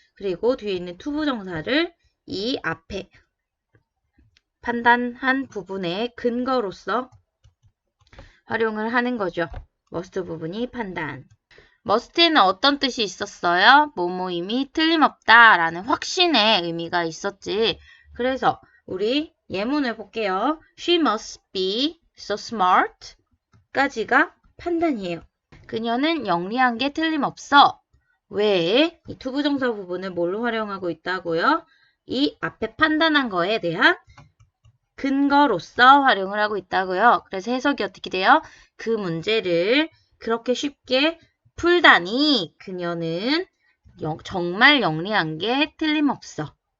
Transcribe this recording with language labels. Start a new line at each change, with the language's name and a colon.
Korean: 그리고 뒤에 있는 투부정사를 이 앞에 판단한 부분의 근거로서 활용을 하는 거죠. must 부분이 판단. must에는 어떤 뜻이 있었어요? 뭐뭐임이 틀림없다 라는 확신의 의미가 있었지. 그래서 우리 예문을 볼게요.
English: She must be so smart
Korean: 까지가 판단이에요. 그녀는 영리한 게 틀림없어. 왜? 이 투부정사 부분을 뭘로 활용하고 있다고요? 이 앞에 판단한 거에 대한 근거로서 활용을 하고 있다고요. 그래서 해석이 어떻게 돼요? 그 문제를 그렇게 쉽게 풀다니 그녀는 정말 영리한 게 틀림없어.